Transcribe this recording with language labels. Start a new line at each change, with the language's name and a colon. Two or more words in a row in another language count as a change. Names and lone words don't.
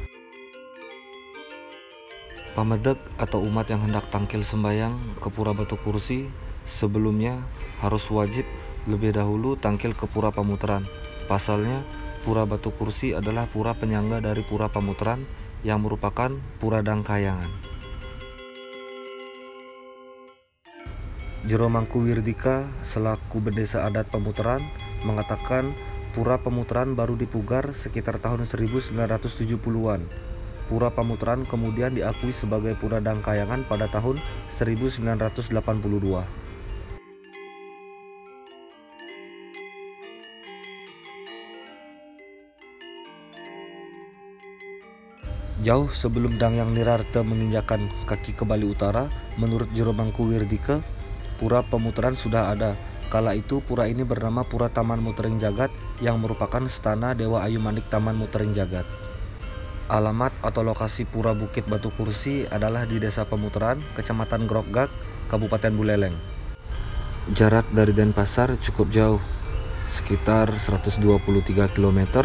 Indonesian: Pamedek atau umat yang hendak tangkil sembayang ke Pura Batu Kursi sebelumnya harus wajib lebih dahulu tangkil ke Pura Pamutaran. Pasalnya, Pura Batu Kursi adalah pura penyangga dari Pura Pamutaran yang merupakan pura Dangkayangan. Jero Mangku Wirdika selaku Bendesa Adat Pamutaran mengatakan Pura Pamutaran baru dipugar sekitar tahun 1970-an. Pura Pamutaran kemudian diakui sebagai Pura Dangkayangan pada tahun 1982. Jauh sebelum Dangyang Nirarta menginjakan kaki ke Bali Utara, menurut Jero Mangku Wirdika, Pura Pamutaran sudah ada. Kala itu pura ini bernama Pura Taman Mutering Jagat yang merupakan stana Dewa Ayu Manik Taman Mutering Jagat. Alamat atau lokasi Pura Bukit Batu Kursi adalah di Desa Pamutaran, Kecamatan Grogak, Kabupaten Buleleng. Jarak dari Denpasar cukup jauh, sekitar 123 km.